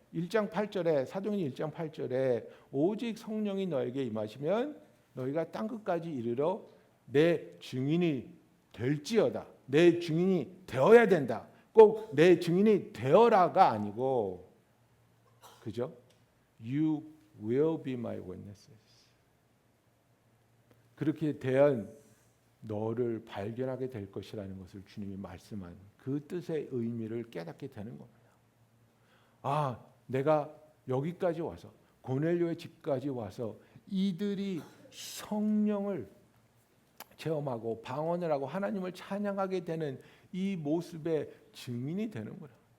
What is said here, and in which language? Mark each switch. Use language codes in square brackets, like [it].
[ko] 1장 8절에 사도행전 1장 8절에 오직 성령이 너에게 임하시면 너희가 땅 끝까지 이르러 내 증인이 될지어다. 내 증인이 되어야 된다. 꼭 내 증인이 되어라가 아니고 그죠? [en] You will be my witnesses. [ko] 그렇게 대한 너를 발견하게 될 것이라는 것을 주님이 말씀한 그 뜻의 의미를 깨닫게 되는 겁니다. 아, 내가 여기까지 와서 고넬료의 집까지 와서 이들이 성령을 체험하고 방언을 하고 하나님을 찬양하게 되는 이 모습의 증인이 되는구나.